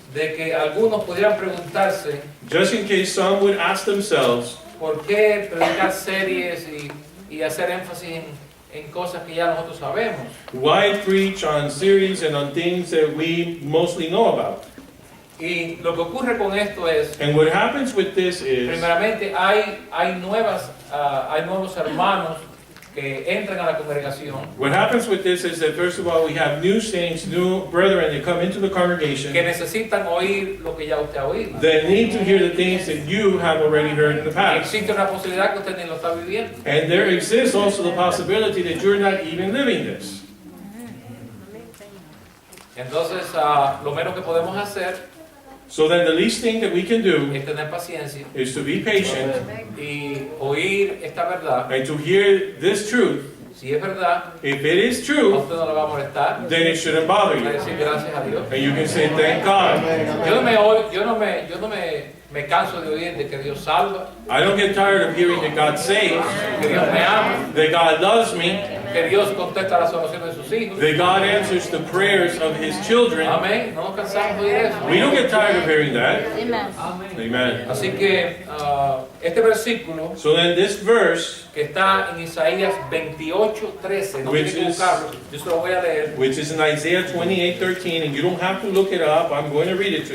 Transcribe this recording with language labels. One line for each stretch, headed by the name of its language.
Spanish: de que algunos pudieran preguntarse
English: just in case some would ask themselves,
Spanish: por qué predicar series y hacer énfasis en cosas que ya nosotros sabemos.
English: why preach on series and on things that we mostly know about?
Spanish: Y lo que ocurre con esto es,
English: And what happens with this is,
Spanish: primeramente, hay nuevos hermanos que entran a la congregación
English: what happens with this is that first of all, we have new saints, new brethren that come into the congregation
Spanish: que necesitan oír lo que ya usted ha oído.
English: that need to hear the things that you have already heard in the past.
Spanish: Existe una posibilidad que usted ni lo está viviendo.
English: And there exists also the possibility that you're not even living this.
Spanish: Entonces, lo menos que podemos hacer
English: So then the least thing that we can do
Spanish: es tener paciencia
English: is to be patient
Spanish: y oír esta verdad.
English: and to hear this truth.
Spanish: Si es verdad,
English: If it is a true,
Spanish: usted no le va a molestar.
English: then it shouldn't bother
Spanish: Va a
English: you.
Spanish: decir gracias a Dios.
English: And you can say, thank God.
Spanish: Yo no me canso de oír de que Dios salva,
English: I don't get tired of hearing that God saves,
Spanish: que Dios me ama,
English: that God loves me,
Spanish: que Dios contesta las oraciones de sus hijos.
English: that God answers the prayers of His children.
Spanish: Amén. No nos cansamos de oír eso.
English: We don't get tired of hearing that. Amen. Amen.
Spanish: Así que este versículo
English: So then this verse,
Spanish: que está en Isaías 28:13, no tiene que buscarlo, yo se lo voy a leer.
English: which is in Isaiah 28:13, and you don't have to look it up, I'm going to read it to